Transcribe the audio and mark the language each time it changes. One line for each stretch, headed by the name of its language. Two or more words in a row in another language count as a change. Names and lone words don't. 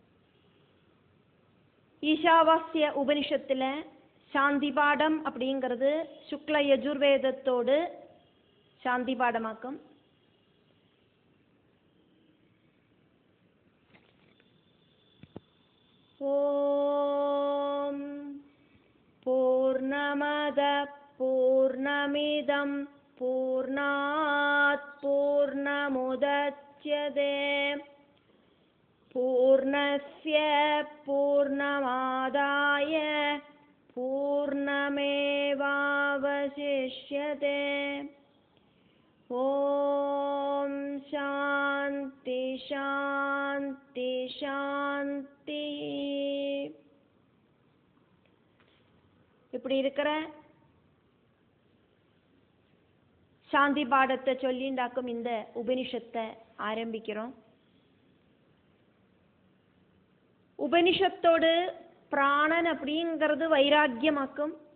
Tamil: ஈஷாவாஸ்ய உபனிஷத்தில் சாந்தி பாடம் அப்படிங்கிறது சுக்ல யஜுர்வேதத்தோடு சாந்தி பாடமாக்கும்.
Sanskrit: ॐ पूर्णमदः पूर्णमिदं पूर्णात् पूर्णमुदच्यते पूर्णस्य पूर्णमादाय पूर्णमेवावशिष्यते. ॐ शान्तिः शान्तिः शान्तिः.
Tamil: இப்படி இருக்கிற சாந்தி பாடத்தை சொல்லிண்டாக்கும் இந்த உபனிஷத்தை ஆரம்பிக்கிறோம். உபனிஷத்தோடு பிராணன் அப்படிங்கிறது வைராக்கியமாக்கும்.